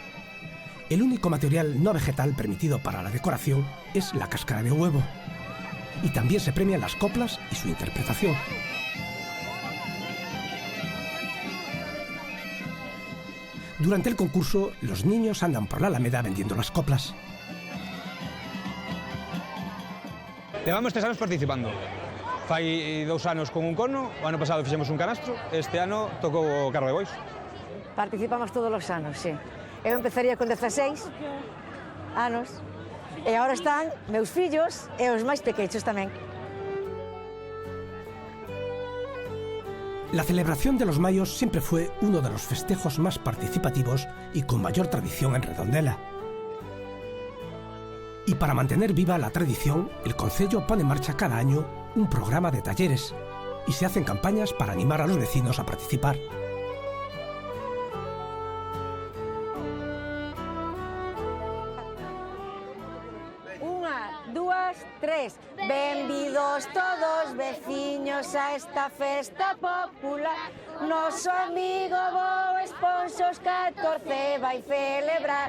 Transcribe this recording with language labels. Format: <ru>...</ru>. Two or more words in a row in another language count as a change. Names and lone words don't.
<es>El único material no vegetal permitido para la decoración es la cáscara de huevo. Y también se premian las coplas y su interpretación. Durante el concurso, los niños andan por la Alameda vendiendo las coplas.</es> <gl>Levamos 3 anos participando. Fai 2 anos con un cono, o ano pasado fixemos un canastro, este ano tocou o carro de bois. Participamos todos os anos, sí. Eu empezaría con 16 anos e agora están meus fillos e os máis pequenos tamén.</gl> <es>La celebración de los Mayos siempre fue uno de los festejos más participativos y con mayor tradición en Redondela. Y para mantener viva la tradición, el concello pone en marcha cada año un programa de talleres y se hacen campañas para animar a los vecinos a participar.</es> <gl>Unha, dúas, tres. Benvidos todos, veciños, a esta festa popular. Noso amigo Bob Esponxa os 14 vai celebrar.</gl>